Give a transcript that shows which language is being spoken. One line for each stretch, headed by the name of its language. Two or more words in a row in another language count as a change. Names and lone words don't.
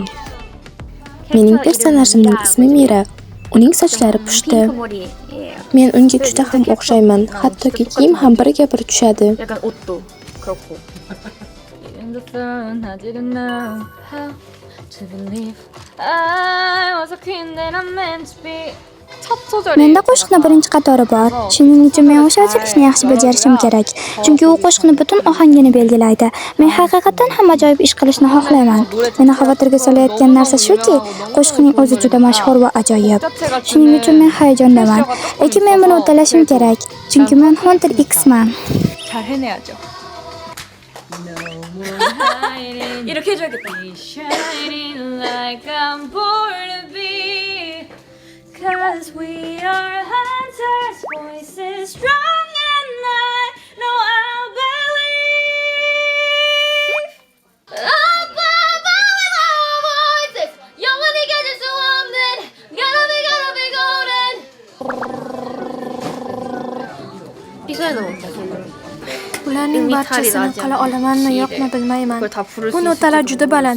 Uzbek: Mening personajimning ismi Mira. Uning sochlari pushti. Men unga juda ham o'xshayman. Hattoki kiyim ham biriga bir tushadi.
Korean: 약간 옷도 그렇고.
Uzbek: Menda qo'shiqning birinchi qatori bor. Shuning uchun men o'sha ochilishni yaxshi bajarishim kerak. Chunki u qo'shiqni butun ohangini belgilaydi. Men haqiqatan ham ajoyib ish qilishni xohlayman. Meni xavotirga solayotgan narsa shuki, qo'shiqning o'zi juda mashhur va ajoyib. Shuning uchun men hayajondaman. Lekin men buni uddalashim kerak. Chunki men Hunter Xman.
Korean: 잘 해내야죠. 이렇게 해줘야겠다.
English: Cause we are hunters, voices strong and I know I'll believe. Up with our voices,
Korean: 영원히 깨질 수 없는
English: Gotta be golden.
Uzbek: Ularning barchasini qila olamanmi yo'qmi bilmayman. Bu notalar juda baland.